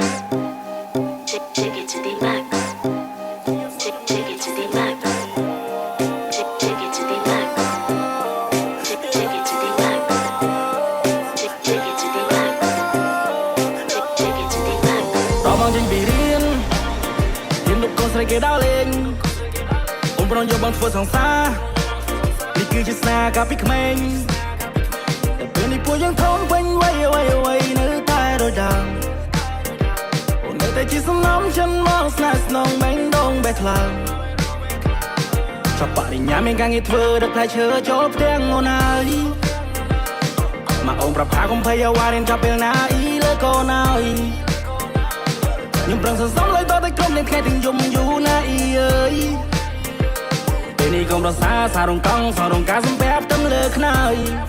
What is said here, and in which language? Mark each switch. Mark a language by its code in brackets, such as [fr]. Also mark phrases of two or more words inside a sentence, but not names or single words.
[en] Shake it to the max. Shake it to the max. Shake it to the max. Shake it to the max. Shake it to the max. Shake it to the max. [km] តបងចេញពីរៀនលោកកូនស្រីគេដើរលេងអូនប្រងយកបងធ្វើសង្សារនេះគឺជាស្នាកាលពីក្មេងតែពេលនេះ ពួកយើងធំវិញវ័យនៅតែដូចដើមអូននៅតែជាសំណំចិនមកស្នេហ៍ស្នងបែងដងបេះថ្លើមចាប់បរិញ្ញាមានការងារធ្វើដឹកផ្លែឈើចូលផ្ទាំងអូនហើយមកអូនប្រាប់ថាកុំភ័យអ្វីរៀនចាប់ពេលណាអ៊ីលើកូនហើយខ្ញុំប្រឹងសន្សំលុយតតែក្រុមនឹងថ្ងៃទាំងយំយូរណាអ៊ីអើយពេលនេះកុំរសាសាររងកង់សរងការសំពាប់ទៅលើខ្នើយ